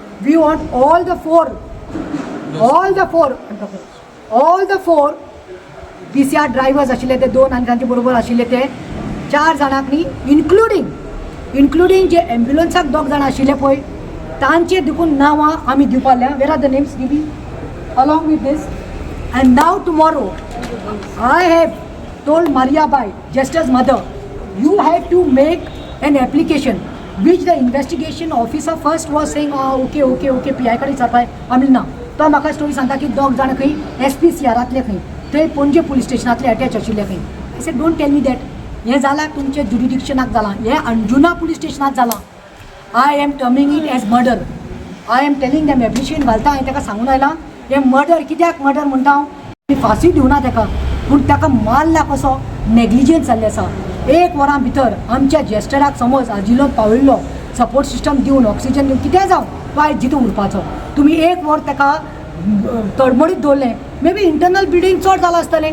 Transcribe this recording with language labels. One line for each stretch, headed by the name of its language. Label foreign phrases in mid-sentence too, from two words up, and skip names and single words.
English: we want all the four PCR drivers
Konkani: आशिल्ले ते 2 आनी तांचे बरोबर आशिल्ले ते 4 जाणांक न्ही, इन्क्लुडींग जे एम्ब्युलन्साक 2 जाणां आशिल्ले पळय तांचे देखून नांवां आमी दिवपाल्या.
English: where are the names giving along with these. and now tomorrow I have told Maria Bai, Jester's mother, you have to make an application, which the investigation officer first was saying,
Konkani: okay, PI कडे विचारपाय. आमी ना, तो म्हाका स्टोरी सांगता की 2 जाणां खंय SPCRांतले खंय थंय पणजे पुलीस स्टेशनांतले अटॅच आशिल्ले खंय.
English: I said don't tell me that.
Konkani: हें जालां तुमचे ज्युरिडिक्शनाक जालां, हें अंजुना पुलीस स्टेशनाक जालां.
English: I am terming it as murder. I am telling them appreciate घालता.
Konkani: हांवें ताका सांगून आयलां हें मर्डर. कित्याक मर्डर म्हणटा हांव? फाशी दिवना ताका, पूण ताका मारला कसो, नेग्लिजन्स जाल्लें आसा. 1 वरां भितर आमच्या जेस्टराक समज आजिलो पावयल्लो,
English: support system
Konkani: दिवन, ऑक्सिजन दिवन, कितें जावं तो आयज जितून उरपाचो. तुमी 1 वर ताका तडमडीत दवरलें,
English: maybe internal bleeding
Konkani: चड जालां आसतलें.